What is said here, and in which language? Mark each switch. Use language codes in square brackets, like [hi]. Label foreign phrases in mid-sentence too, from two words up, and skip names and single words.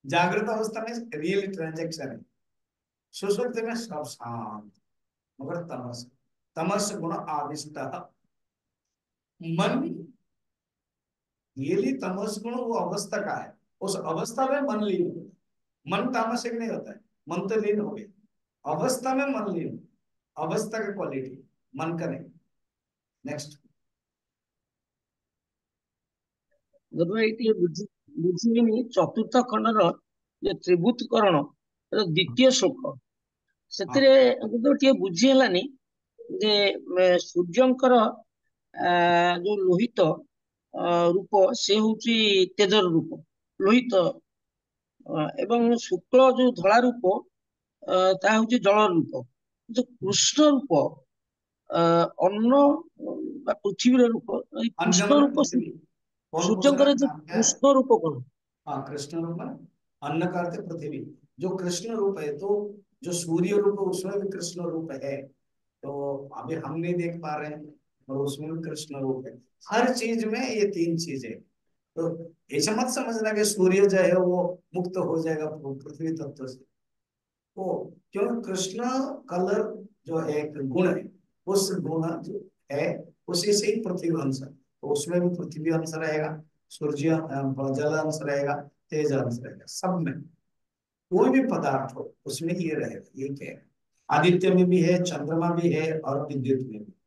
[hi] जागृत अवस्था में [en] real transaction [hi] है, सुषुप्ति में सब शांत, मगर तमस, तमस गुण आविष्ट मन, रियली तमस गुण वो अवस्था का है, उस अवस्था में मन लीन होता है। मन तामसिक नहीं होता है, मन तो लीन हो गया, अवस्था में मन लीन, अवस्था का क्वालिटी, मन का नहीं। नेक्स्ट। [or] ଯଦି ଏଇଠି ବୁଝିବେନି ଚତୁର୍ଥ ଖଣ୍ଡର ଯେ ତ୍ରିଭୁତକରଣ ଦ୍ଵିତୀୟ ଶ୍ଲୋକ, [hi] हाँ [or] ସେଥିରେ ଟିକେ ବୁଝି ହେଲାନି ଯେ ସୂର୍ଯ୍ୟଙ୍କର ଯୋଉ ଲୋହିତ ରୂପ ସେ ହଉଛି ତେଜର ରୂପ, ଲୋହିତ, ଏବଂ ଶୁକ୍ଳ ଯୋଉ ଧଳା ରୂପ ତାହା ହଉଛି ଜଳ ରୂପ। କିନ୍ତୁ କୃଷ୍ଣ ରୂପ ଅନ୍ନ ବା ପୃଥିବୀର ରୂପ, ଏଇ [hi] अन्य [or] କୃଷ୍ଣ [hi] मतलब [or] ରୂପ [hi] पृथ्वी। कौन पूछ रहा [or] ସୂର୍ଯ୍ୟଙ୍କର [hi] है, [or] ଯେ [hi] नाम क्या है? [or] କୃଷ୍ଣ ରୂପ କଣ? [hi] हाँ कृष्ण रूप है, अन्न का अर्थ है पृथ्वी। जो कृष्ण रूप है, तो जो सूर्य रूप है उसमें भी कृष्ण रूप है, तो अभी हम नहीं देख पा रहे हैं, और उसमें भी कृष्ण रूप है। हर चीज में ये तीन चीजें, तो ऐसा मत समझना कि सूर्य जो है वो मुक्त हो जाएगा पृथ्वी तत्व से, वो क्यों, कृष्ण कलर जो है एक गुण है, उस गुण जो है उसी से ही पृथ्वी अंश है, तो उसमें भी पृथ्वी अंश रहेगा, सूर्य जल अंश रहेगा, तेज अंश रहेगा, सब में कोई भी पदार्थ हो उसमें ये रहेगा, ये क्या है, आदित्य में भी है, चंद्रमा भी है, और विद्युत में भी।